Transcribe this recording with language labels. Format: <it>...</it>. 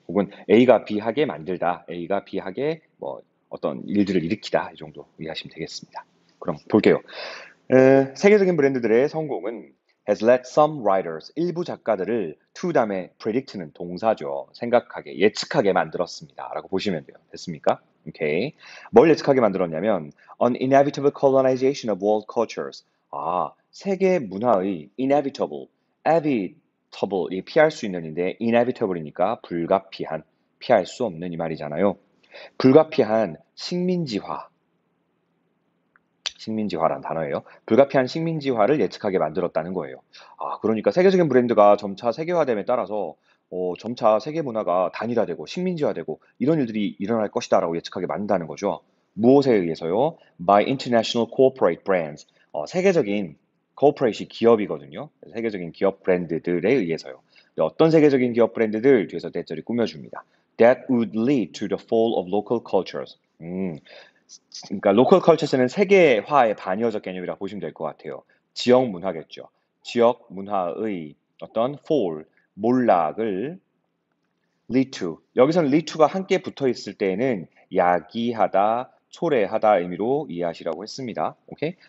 <ko>혹은 A가 B 하게 만들다, A가 B 하게 뭐 어떤 일들을 일으키다 이 정도 이해하시면 되겠습니다. 그럼 볼게요. 세계적인 브랜드들의 성공은</ko> <en>has led some writers,</en> <ko>일부 작가들을 to 다음에 predict는 동사죠. 생각하게, 예측하게 만들었습니다. 라고 보시면 돼요. 됐습니까? 오케이. 뭘 예측하게 만들었냐면</ko> <en>an inevitable colonization of world cultures.</en> <ko>세계 문화의 inevitable, evitable, 이 피할 수 있는인데 inevitable이니까 불가피한, 피할 수 없는 이 말이잖아요. 불가피한 식민지화란 단어예요. 불가피한 식민지화를 예측하게 만들었다는 거예요. 그러니까 세계적인 브랜드가 점차 세계화됨에 따라서 점차 세계 문화가 단일화되고 식민지화되고 이런 일들이 일어날 것이다라고 예측하게 만든다는 거죠. 무엇에 의해서요?</ko> <en>By international corporate brands.</en> <ko>세계적인 corporate이 기업이거든요. 세계적인 기업 브랜드들에 의해서요. 어떤 세계적인 기업 브랜드들 뒤에서 대절이 꾸며줍니다.</ko> <en>That would lead to the fall of local cultures.</en> <ko>그러니까 local cultures는 세계화의 반의어적 개념이라고 보시면 될 것 같아요. 지역 문화겠죠. 지역 문화의 어떤 fall, 몰락을 lead to. 여기서는 lead to가 함께 붙어 있을 때에는 야기하다, 초래하다 의미로 이해하시라고 했습니다. 오케이?</ko>